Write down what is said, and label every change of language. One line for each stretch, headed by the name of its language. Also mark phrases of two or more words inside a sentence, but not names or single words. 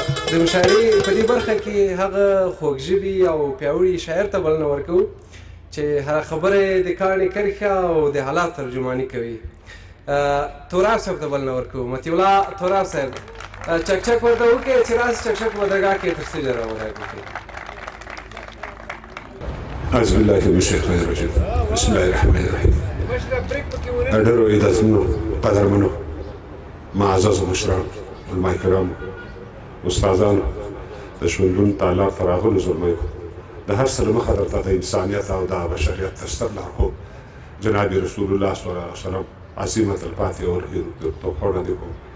Pashto: د مشاعرې په دې برخه کې هغه خوږ ژبي او پیاوړي شاعر ته بلنه ورکوو چې هره خبره یې د کاڼي کرښه او د حالات ترجماني کوي. آه، توراب صاحب ته بلنه ورکوو. مطیع الله توراب صاحب، آه، چک چک ورته وکړئ چې راسي، چک چک په درګاه کې تر سټیجه راوغږوئ.
Arabic: أعوذ بالله من الشيطان الرجيم. بسم الله الرحمن الرحيم.
Pashto: ډېرو عزتمنو، قدرمنو، معززو مشرانو، علما کرامو، استادانو، د ژوندون تالار ته راغلو زلمیو، د هر څه له مخه درته د انسانیت او د بشریت د ستر لارښود جناب رسول الله
Arabic: صلی الله علیه وسلم
Pashto: عظیمه تلپاتې او رهیب توپونه دي کوم.